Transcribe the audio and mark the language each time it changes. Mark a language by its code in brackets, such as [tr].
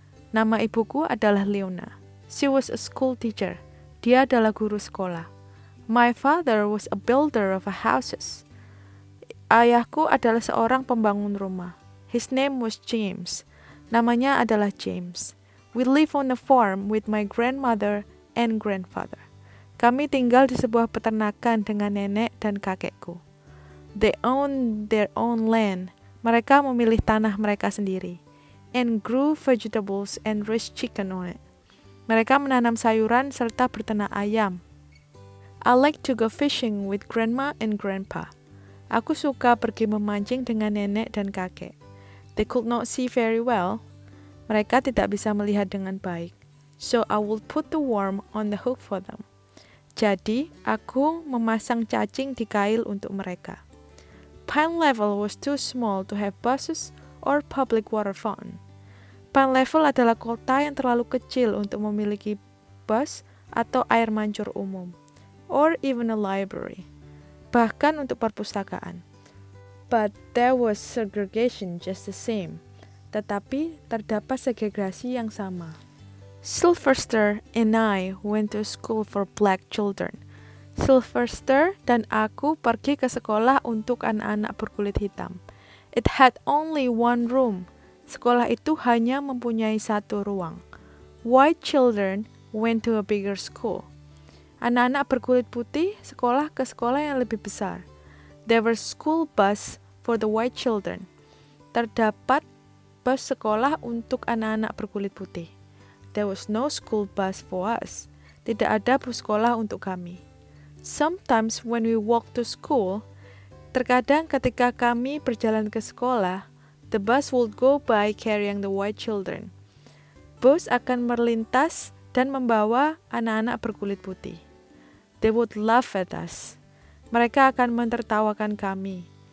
[id] Nama ibuku adalah Leona. [en] She was a school teacher. [id] Dia adalah guru sekolah. [en] My father was a builder of houses. [id] Ayahku adalah seorang pembangun rumah. [en] His name was James. [id] Namanya adalah James. [en] We live on a farm with my grandmother and grandfather. [id] Kami tinggal di sebuah peternakan dengan nenek dan kakekku. [en] They own their own land. [id] Mereka memilih tanah mereka sendiri. [en] And grew vegetables and raised chicken on it. [id] Mereka menanam sayuran serta berternak ayam. [en] I like to go fishing with grandma and grandpa. [id] Aku suka pergi memancing dengan nenek dan kakek. [en] They could not see very well. [id] Mereka tidak bisa melihat dengan baik. [en] So I would put the worm on the hook for them. [id] Jadi, aku memasang cacing di kail untuk mereka. [en] Pine Level was too small to have buses or public water fountain. [id] Pine Level adalah kota yang terlalu kecil untuk memiliki bus atau air mancur umum, [en] or even a library, [id] bahkan untuk perpustakaan. [en] But there was segregation just the same. [id] Tetapi terdapat segregasi yang sama. [en] Sylvester and I went to school for black children. [id] Sylvester dan aku pergi ke sekolah untuk anak-anak berkulit hitam. [en] It had only one room. [id] Sekolah itu hanya mempunyai satu ruang. [en] White children went to a bigger school. [id] Anak-anak berkulit putih sekolah ke sekolah yang lebih besar. [en] There were school bus for the white children. [id] Terdapat bus sekolah untuk anak-anak berkulit putih. [en] There was no school bus for us. [id] Tidak ada bus sekolah untuk kami. [en] Sometimes when we walk to school, [id] terkadang ketika kami berjalan ke sekolah, [en] the bus would go by carrying the white children. [id] Bus akan melintas dan membawa anak-anak berkulit putih. [en] They would laugh at us. [id] Mereka akan menertawakan kami.